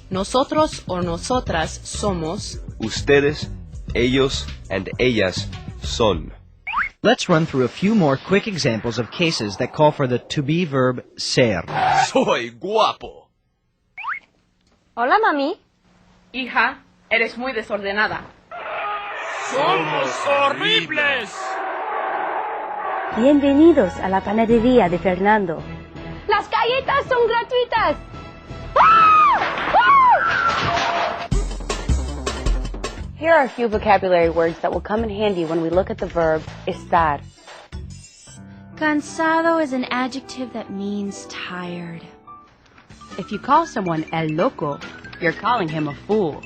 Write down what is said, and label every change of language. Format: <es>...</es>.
<es>Nosotros o nosotras somos. Ustedes, ellos, and ellas son.</es> <en>Let's run through a few more quick examples of cases that call for the to-be verb ser.</en> <es>Soy guapo. Hola, mami. Hija, eres muy desordenada. ¡Somos horribles! Bienvenidos a la panadería de Fernando. Las galletas son gratuitas.</es> <en>Here are a few vocabulary words that will come in handy when we look at the verb estar. Cansado is an adjective that means tired. If you call someone el loco, you're calling him a fool.</en>